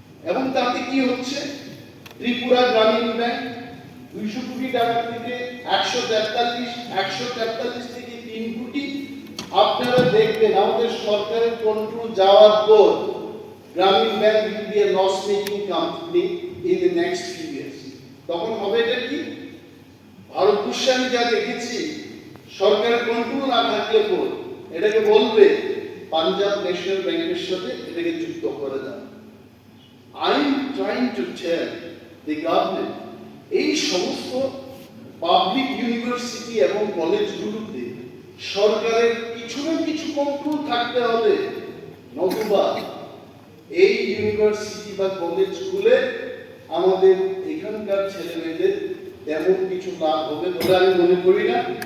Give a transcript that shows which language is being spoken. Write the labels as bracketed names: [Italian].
[Bangla] এবং তাতে কি হচ্ছে, ত্রিপুরা গ্রামীণ ব্যাংক 200 কোটি টাকা থেকে 143 থেকে 3 কোটি। আপনারা দেখবেন আমাদের সরকারের কন্ট্রোল যাওয়ার পর গ্রামীণ bank [English] will be a loss making company in the next few years। [Bangla] তখন হবে এটা কি, ভারতবর্ষে আমি যা দেখেছি, সরকারের কন্ট্রোল না থাকলে পর এটাকে বলবে পাঞ্জাব ন্যাশনাল ব্যাংকের সাথে এটাকে যুক্ত করে দাও। [English] I am trying to tell the government, [Bangla] এই সমস্ত পাবলিক ইউনিভার্সিটি এবং কলেজগুলোতে সরকারের কিছু না কিছু কন্ট্রোল থাকতে হবে, নতুবা এই ইউনিভার্সিটি বা কলেজ খুলে আমাদের এখানকার ছেলে মেয়েদের তেমন কিছু লাভ হবে বলে আমি মনে করি না।